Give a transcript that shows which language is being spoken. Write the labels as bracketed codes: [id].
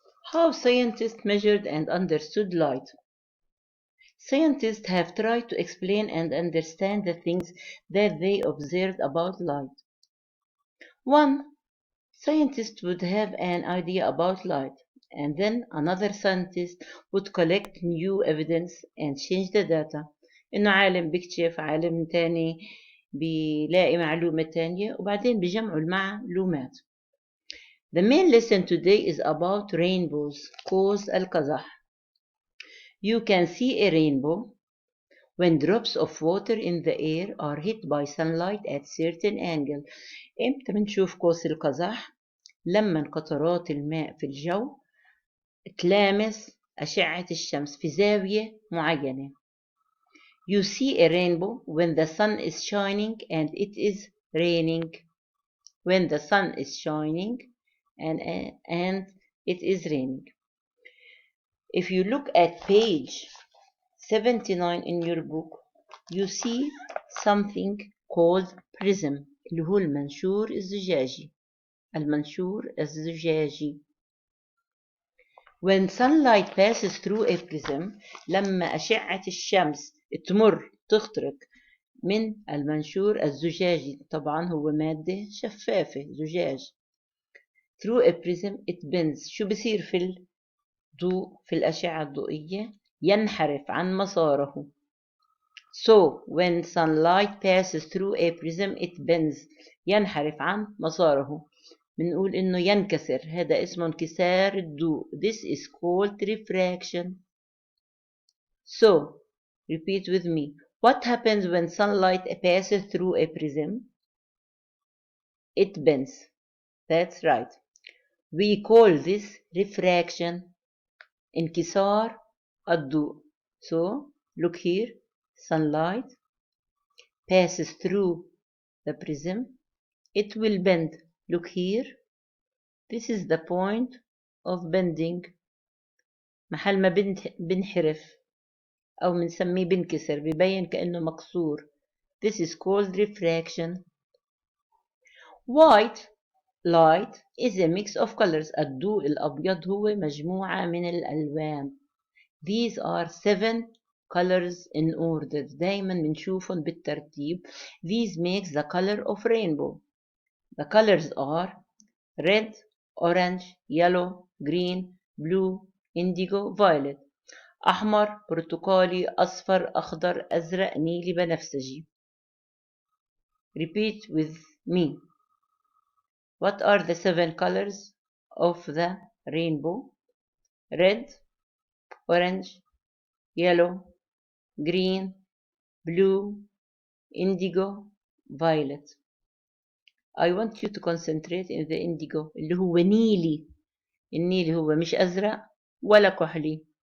[en] How scientists measured and understood light. Scientists have tried to explain and understand the things that they observed about light. 1. Scientists would have an idea about light, and then another scientist would collect new evidence and change the data. [ar] إنه عالم بيكتشف، عالم تاني بيلاقي معلومة تانية وبعدين بيجمعوا المعلومات. [en] The main lesson today is about rainbows, [ar] قوس القزح. [en] You can see a rainbow when drops of water in the air are hit by sunlight at certain angle. [ar] امتى بنشوف قوس القزح؟ لما قطرات الماء في الجو تلامس أشعة الشمس في زاوية معينة. [en] You see a rainbow when the sun is shining and it is raining. When the sun is shining and it is raining. If you look at page 79 in your book, you see something called prism [ar] اللي هو المنشور الزجاجي. المنشور الزجاجي. [en] When sunlight passes through a prism, [ar] لما أشعة الشمس تخترق من المنشور الزجاجي، طبعا هو مادة شفافة زجاج. [en] Through a prism it bends. [ar] شو بصير في الضوء في الأشعة الضوئية؟ ينحرف عن مساره. So when sunlight passes through a prism it bends. ينحرف عن مساره. بنقول إنه ينكسر. هذا اسمه انكسار الضوء. [en] This is called refraction. So repeat with me. What happens when sunlight passes through a prism? It bends. That's right. We call this refraction. [ar] انكسار الضوء. [en] So look here. Sunlight passes through the prism. It will bend. Look here. This is the point of bending. [ar] محل ما بنحرف أو بنسميه بنكسر بيبين كأنه مكسور. [en] This is called refraction. White light is a mix of colors. [ar] الضوء الأبيض هو مجموعة من الألوان. [en] These are 7 colors in order. [ar] دايما بنشوفهم بالترتيب. [en] These makes the color of rainbow. The colors are red, orange, yellow, green, blue, indigo, violet. [ar] أحمر، برتقالي، أصفر، أخضر، أزرق، نيلي، بنفسجي. [en] Repeat with me. What are the 7 colors of the rainbow? Red, orange, yellow, green, blue, indigo, violet. I want you to concentrate in the indigo [ar] اللي هو نيلي. النيلي هو مش أزرق ولا كحلي.